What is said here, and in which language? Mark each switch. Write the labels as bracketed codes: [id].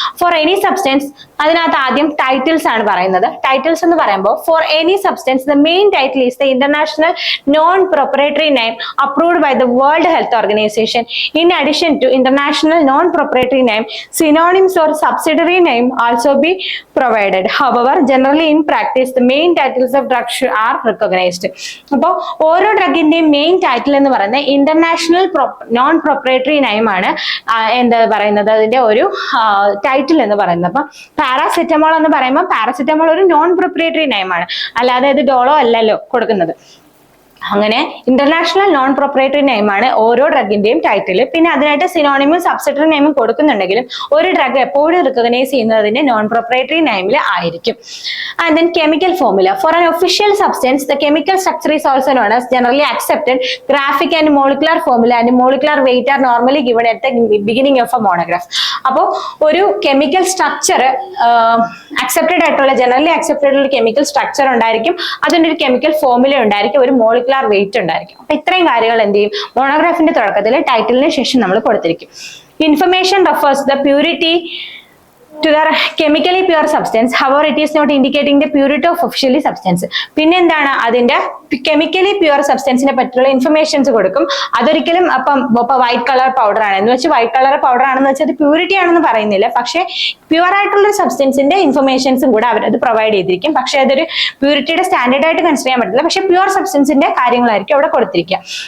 [ml] For any substance, അതിനകത്ത് ആദ്യം titles ആണ് പറയുന്നത്. ടൈറ്റിൽസ് എന്ന് പറയുമ്പോൾ [en] For any substance the main title is the international non proprietary name approved by the World Health Organization. In addition to international non proprietary name, synonyms or subsidiary name also be provided. However, generally in practice, the main titles of drugs are recognized. [ml] അപ്പോൾ ഓരോ ഡ്രഗിന്റെയും main title എന്ന് പറയുന്നത് international non proprietary name ആണ് എന്താ പറയുന്നത്, അതിന്റെ ഒരു title എന്ന് പറയുന്നത്. അപ്പൊ പാരാസെറ്റമോൾ എന്ന് പറയുമ്പോൾ പാരാസെറ്റമോൾ ഒരു നോൺ പ്രൊപ്പറേറ്ററി നെയിം ആണ്, അല്ലാതെ ഇത് ഡോളോ അല്ലല്ലോ കൊടുക്കുന്നത്. അങ്ങനെ ഇന്റർനാഷണൽ നോൺ പ്രൊപ്പറേറ്ററി നെയിമാണ് ഓരോ ഡ്രഗിന്റെയും ടൈറ്റിൽ. പിന്നെ അതിനായിട്ട് സിനോണിമും സബ്സിഡറി നെയിമും കൊടുക്കുന്നുണ്ടെങ്കിലും ഒരു ഡ്രഗ് എപ്പോഴും റിക്കഗ്നൈസ് ചെയ്യുന്നതിന്റെ നോൺ പ്രൊപ്പറേറ്ററി നെയിമിൽ ആയിരിക്കും. [en] And then chemical formula. For an official substance the chemical structure is also known as generally accepted graphic and molecular formula and molecular weight are normally given at the beginning of a monograph. [ml] അപ്പോൾ ഒരു chemical structure accepted ആയിട്ടുള്ള generally accepted ആയിട്ടുള്ള chemical structure ഉണ്ടായിരിക്കും, അതിൻ്റെ ഒരു chemical formula ഉണ്ടായിരിക്കും, ഒരു molecular weight ഉണ്ടായിരിക്കും. അപ്പൊ ഇത്രയും കാര്യങ്ങൾ എന്ത് ചെയ്യും, മോണോഗ്രാഫിന്റെ തുടക്കത്തിൽ ടൈറ്റിലിന് ശേഷം നമ്മൾ കൊടുത്തിരിക്കും. [en] Information refers the purity to the chemically pure substance, however it is not indicating the purity of officially substance. [ml] പിന്നെ എന്താണ് അതിന്റെ കെമിക്കലി പ്യുവർ സബ്സ്റ്റൻസിനെ പറ്റിയുള്ള ഇൻഫർമേഷൻസ് കൊടുക്കും. അതൊരിക്കലും ഇപ്പൊ വൈറ്റ് കളർ പൗഡർ ആണ് എന്ന് വെച്ചാൽ വൈറ്റ് കളർ പൗഡർ ആണെന്ന് വെച്ചാൽ അത് പ്യൂരിറ്റി ആണെന്ന് പറയുന്നില്ല, പക്ഷെ പ്യുവർ ആയിട്ടുള്ള സബ്സ്റ്റൻസിന്റെ ഇൻഫർമേഷൻസും കൂടെ അവരത് പ്രൊവൈഡ് ചെയ്തിരിക്കും. പക്ഷെ അതൊരു പ്യൂരിറ്റിയുടെ സ്റ്റാൻഡേർഡ് ആയിട്ട് കൺസിഡർ ചെയ്യാൻ പറ്റില്ല, പക്ഷെ പ്യുവർ സബ്സ്റ്റൻസിന്റെ കാര്യങ്ങളായിരിക്കും അവിടെ കൊടുത്തിരിക്കുക.